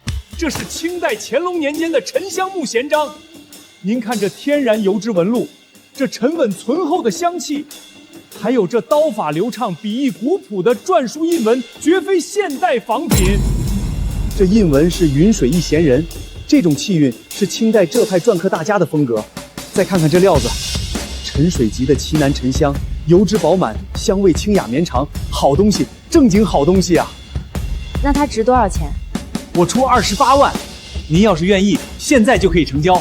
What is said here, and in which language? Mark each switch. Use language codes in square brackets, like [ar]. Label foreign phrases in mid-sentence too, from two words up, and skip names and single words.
[zh] 這是清代乾隆年間的沉香木閒章，您看這天然油脂紋路，這沉穩醇厚的香氣，還有這刀法流暢、筆意古樸的篆書印紋，絕非現代仿品。這印紋是雲水一閒人，這種氣韻是清代浙派篆刻大家的風格。再看看這料子，沉水級的奇楠沉香，油脂飽滿，香味清雅綿長，好東西，正經好東西啊！那它值多少錢？我出28万，您要是願意，現在就可以成交。